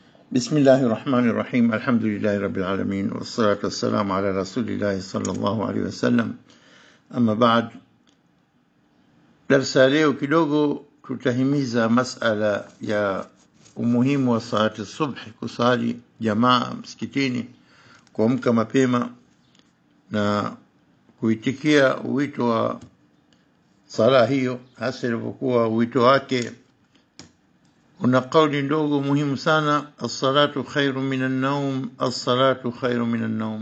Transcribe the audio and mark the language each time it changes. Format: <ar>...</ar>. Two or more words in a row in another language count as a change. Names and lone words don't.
<ar>بسم الله الرحمن الرحيم. الحمد لله رب العالمين، والصلاة والسلام على رسول الله صلى الله عليه وسلم. أما بعد،</ar> <sw>darsa leo kidogo tutahimiza masala ya umuhimu wa salati subhi, kusali jamaa msikitini, kuamka mapema na kuitikia wito wa sala hiyo, hasa ilipokuwa wito wake una kauli ndogo muhimu sana:</sw> <ar>الصلاة خير من النوم, الصلاة خير من النوم.</ar>